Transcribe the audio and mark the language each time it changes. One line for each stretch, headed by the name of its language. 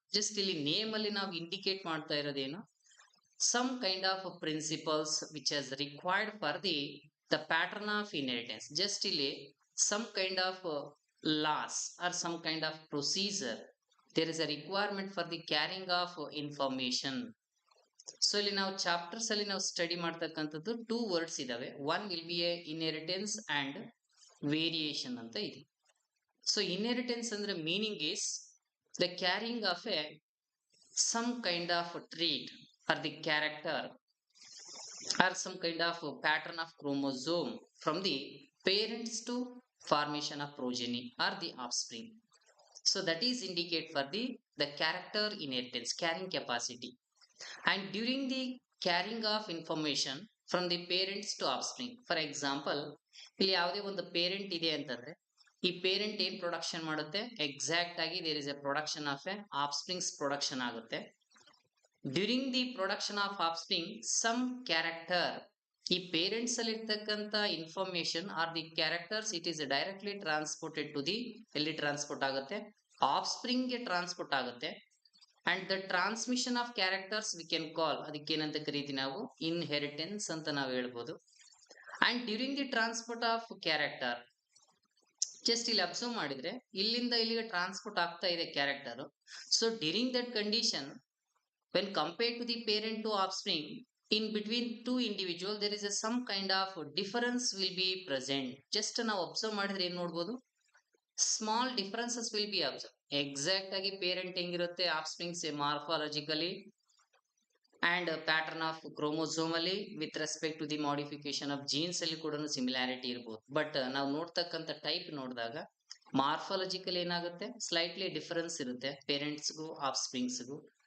English: Just
Kannada: ಇಲ್ಲಿ name ಅಲ್ಲಿ ನಾವು ಇಂಡಿಕೇಟ್ ಮಾಡ್ತಾ ಇರೋದೇನು,
English: some kind of principles which is required for the pattern of inheritance. Just ಇಲ್ಲಿ some kind of laws or some kind of procedure, there is a requirement for the carrying of information.
Kannada: So ಇಲ್ಲಿ ನಾವು chapters ಅಲ್ಲಿ ನಾವು study ಮಾಡ್ತಕ್ಕಂಥದ್ದು two words ಇದಾವೆ.
English: one will be a inheritance and variation
Kannada: ಅಂತ ಇದೆ.
English: So inheritance ಅಂದ್ರೆ meaning is the carrying of a some kind of trait or the character or some kind of pattern of chromosome from the parents to formation of progeny or the offspring. So that is indicate for the character inheritance, carrying capacity. And during the carrying of information from the parents to offspring, for example,
Kannada: ಇಲ್ಲಿ ಯಾವುದೇ ಒಂದು parent ಇದೆ ಅಂತಂದ್ರೆ ಈ parent ಏನ್ production ಮಾಡುತ್ತೆ, exact ಆಗಿ
English: there is a production of a offsprings
Kannada: production ಆಗುತ್ತೆ.
English: during the production of offspring some character,
Kannada: ಈ ಪೇರೆಂಟ್ಸ್ ಅಲ್ಲಿ ಇರ್ತಕ್ಕಂಥ
English: information are the characters, it is directly transported to the,
Kannada: ಎಲ್ಲಿ ಟ್ರಾನ್ಸ್ಪೋರ್ಟ್ ಆಗುತ್ತೆ, ಆಫ್ಸ್ಪ್ರಿಂಗ್ ಗೆ ಟ್ರಾನ್ಸ್ಪೋರ್ಟ್ ಆಗುತ್ತೆ.
English: and the transmission of characters we can call,
Kannada: ಅದಕ್ಕೇನಂತ ಕರೀತೀವಿ ನಾವು, ಇನ್ಹೆರಿಟೆನ್ಸ್ ಅಂತ ನಾವು ಹೇಳ್ಬೋದು.
English: and during the transport of character,
Kannada: just ಇಲ್ಲಿ ಅಬ್ಸರ್ವ್ ಮಾಡಿದ್ರೆ ಇಲ್ಲಿಂದ ಇಲ್ಲಿಗೆ ಟ್ರಾನ್ಸ್ಪೋರ್ಟ್ ಆಗ್ತಾ ಇದೆ character. So
English: During that condition, when compared to the parent to offspring, in between two individual there is a some kind of difference will be present.
Kannada: Just ನಾವು observe ಮಾಡಿದ್ರೆ ಏನ್ ನೋಡ್ಬೋದು,
English: Small differences will be observe.
Kannada: Exact ಆಗಿ parent ಹೆಂಗಿರುತ್ತೆ, ಆಫ್ಸ್ಪ್ರಿಂಗ್ಸ್ morphologically and pattern of chromosome ಅಲ್ಲಿ
English: with respect to the modification of genes
Kannada: ಅಲ್ಲಿ ಕೂಡ similarity ಇರ್ಬೋದು. ಬಟ್ ನಾವು ನೋಡ್ತಕ್ಕಂಥ ಟೈಪ್ ನೋಡಿದಾಗ ಮಾರ್ಫಾಲಜಿಕಲ್ ಏನಾಗುತ್ತೆ, ಸ್ಲೈಟ್ಲಿ ಡಿಫರೆನ್ಸ್ ಇರುತ್ತೆ ಪೇರೆಂಟ್ಸ್ಗೂ ಆಫ್ಸ್ಪ್ರಿಂಗ್ಸ್ಗೂ.